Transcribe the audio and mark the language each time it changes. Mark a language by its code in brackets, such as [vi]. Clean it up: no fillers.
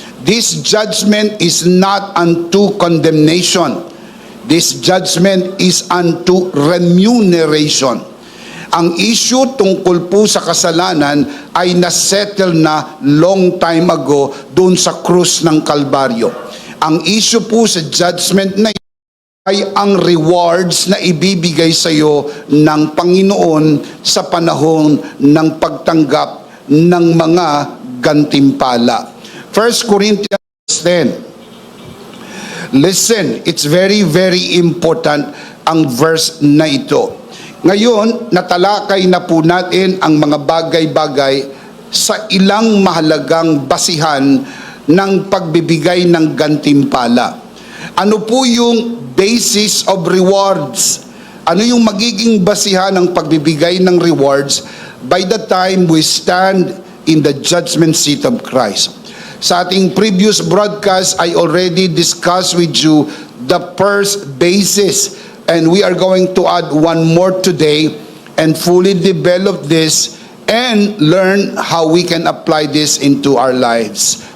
[en] This judgment is not unto condemnation. This judgment is unto remuneration. [tl] Ang issue tungkol po sa kasalanan ay nasettle na [en] long time ago [tl] doon sa krus ng Kalbaryo. Ang issue po sa judgment na ay ang rewards na ibibigay sa iyo ng Panginoon sa panahon ng pagtanggap ng mga gantimpala. [en] 1 Corinthians 10. Listen, it's very, very important [tl] ang verse na ito. Ngayon, natalakay na po natin ang mga bagay-bagay sa ilang mahalagang basihan ng pagbibigay ng gantimpala. Ano po yung [en] basis of rewards? [tl] Ano yung magiging basihan ng pagbibigay ng rewards [en] by the time we stand in the judgment seat of Christ? [tl] Sa ating [en] previous broadcast, I already discussed with you the first basis, and we are going to add one more today and fully develop this and learn how we can apply this into our lives.